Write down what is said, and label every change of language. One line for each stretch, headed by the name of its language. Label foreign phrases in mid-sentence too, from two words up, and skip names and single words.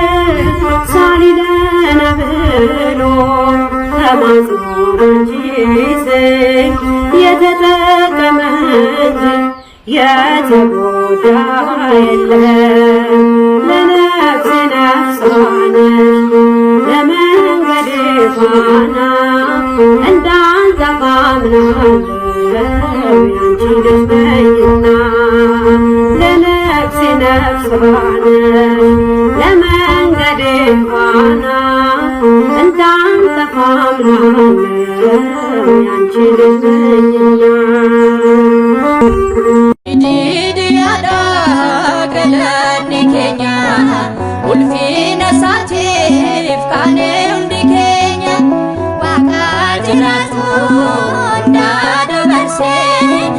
Amharic: ሳሊለነ ብሎ ተማጽኖ አንቺ ስም የተጠቀመ እንጂ የተጎዳ የለም። ለነፍሴ ነፍሷነሽ ለመንገዴ ፋና እንዳንጠፋ አምናለሁ ያንቺ ልጅ ነኝና። ለነፍሴ ነፍሷነሽ ለመንገዴ ፋና እንዳንጠፋ አምናለሁ ያንቺ ልጅ ነኝና።
Oromo: ulfina saatiif kaanee hundi keenya waaqa jiraatu hundaa dabarsee